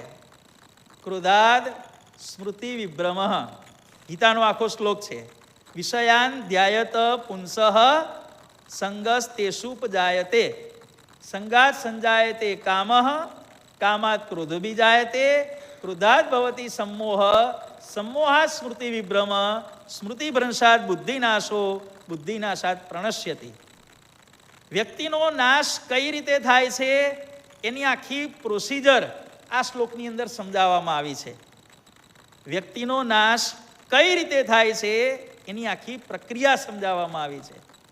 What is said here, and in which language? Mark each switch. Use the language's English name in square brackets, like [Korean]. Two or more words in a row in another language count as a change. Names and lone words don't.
[Sanskrit] क्रोधाद स्मृति विभ्रम. [Gujarati] ગીતાનો આખો શ્લોક છે. [Sanskrit] विषयान ध्यायत पुंसः संगस तेषुपजायते, संगात संजायते कामः, कामात क्रोध बीजायते, क्रोधात भवती सम्मोह, सम्मोहात् स्मृति विभ्रम, स्मृति भ्रंशात बुद्धिनाशो, बुद्धिनाशात प्रणश्यति. [Gujarati] વ્યક્તિનો નાશ કઈ રીતે થાય છે એની આખી પ્રોસિજર આ શ્લોકની અંદર સમજાવવામાં આવી છે. વ્યક્તિનો નાશ કઈ રીતે થાય છે એની આખી પ્રક્રિયા સમજાવવામાં આવી છે.